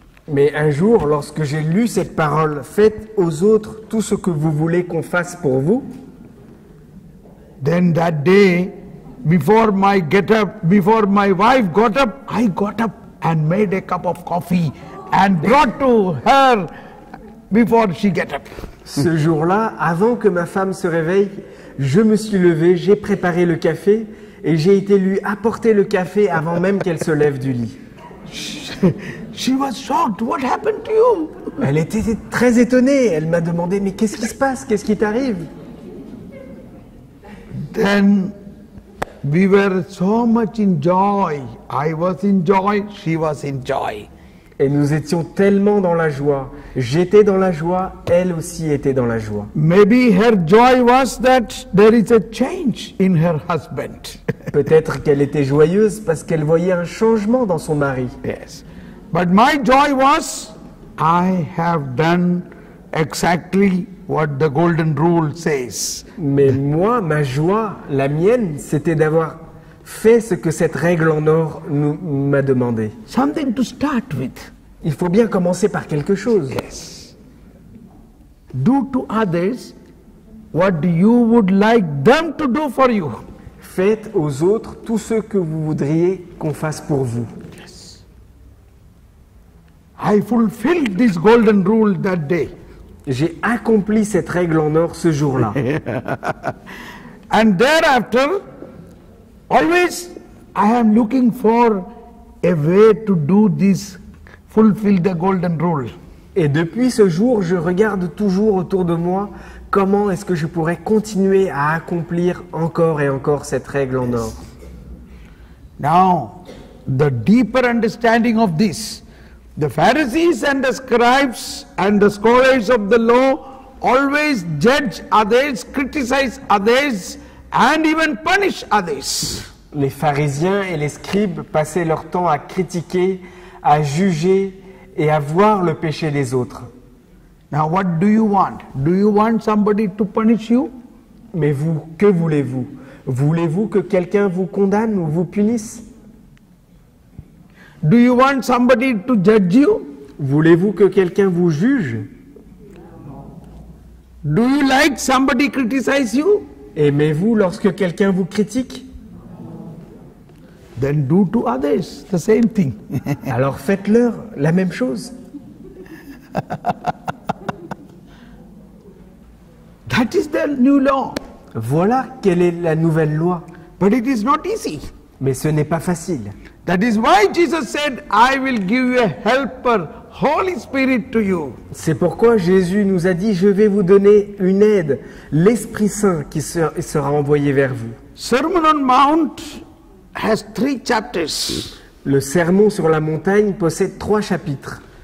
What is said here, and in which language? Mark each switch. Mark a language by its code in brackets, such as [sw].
[fr] Mais un jour, lorsque j'ai lu cette parole, faites aux autres tout ce que vous voulez qu'on fasse pour vous, [en] Then that day, before my wife got up, I got up and made a cup of coffee and brought to her before she get up. [fr] ce jour-là, avant que ma femme se réveille, je me suis levé, j'ai préparé le café et j'ai été lui apporter le café avant même qu'elle se lève du lit. [en] She was shocked. What happened to you? [fr] Elle était très étonnée, elle m'a demandé, mais qu'est-ce qui se passe, qu'est-ce qui t'arrive? [en] Then we were so much in joy. I was in joy, she was in joy. [fr] Et nous étions tellement dans la joie. J'étais dans la joie, elle aussi était dans la joie. [en] Maybe her joy was that there is a change in her husband. [fr] Peut-être qu'elle était joyeuse parce qu'elle voyait un changement dans son mari. [en] Yes. But my joy was, I have done exactly what the golden rule says. [fr] Mais moi, ma joie, la mienne, c'était d'avoir fait ce que cette règle en or m'a demandé. [en] Something to start with. [fr] Il faut bien commencer par quelque chose. [en] Yes. Do to others what you would like them to do for you. [fr] Faites aux autres tout ce que vous voudriez qu'on fasse pour vous. [en] Yes. I fulfilled this golden rule that day. [fr] J'ai accompli cette règle en or ce jour-là. [en] And thereafter, always I am looking for a way to do this, fulfill the golden rule. [fr] Et depuis ce jour, je regarde toujours autour de moi comment est-ce que je pourrais continuer à accomplir encore et encore cette règle en or. [en] Now, the deeper understanding of this, the Pharisees and the scribes and the scholars of the law always judge others, criticize others, and even punish others. [fr] Les pharisiens et les scribes passaient leur temps à critiquer, à juger et à voir le péché des autres. [en] Now what do you want? Do you want somebody to punish you? [fr] Mais vous, que voulez-vous? Voulez-vous que quelqu'un vous condamne ou vous punisse? [en] Do you want somebody to judge you? [fr] Voulez-vous que quelqu'un vous juge? [en] Do you like somebody criticize you? [fr] Aimez-vous lorsque quelqu'un vous critique? [en] Then do to others the same thing. [fr] Alors faites-leur la même chose. [en] That is the new law. [fr] Voilà quelle est la nouvelle loi. [en] But it is not easy. [fr] Mais ce n'est pas facile. [en] That is why Jesus said, I will give you a helper, Holy Spirit to you. [fr] C'est pourquoi Jésus nous a dit, je vais vous donner une aide, l'Esprit Saint qui sera envoyé vers vous. [en] Sermon on Mount has 3 chapters. [fr] Le sermon sur la montagne possède 3 chapitres.